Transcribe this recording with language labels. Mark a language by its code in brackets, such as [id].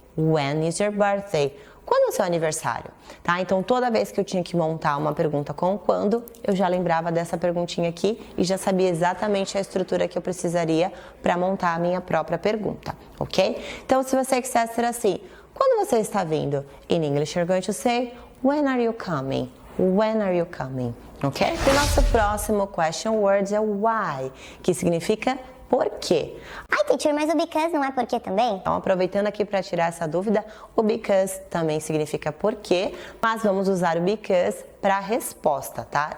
[en] When is your birthday? [pt] Quando é o seu aniversário? Tá? Então, toda vez que eu tinha que montar uma pergunta com quando, eu já lembrava dessa perguntinha aqui e já sabia exatamente a estrutura que eu precisaria para montar a minha própria pergunta, ok? Então, se você quiser ser assim, quando você está vindo? [en] In English, you're going to say, When are you coming? When are you coming? Ok? [pt] E o nosso próximo question word é o why, que significa por quê. Ai, teacher, mas o because não é por quê também? Então, aproveitando aqui para tirar essa dúvida, o because também significa por quê, mas vamos usar o because para resposta, tá?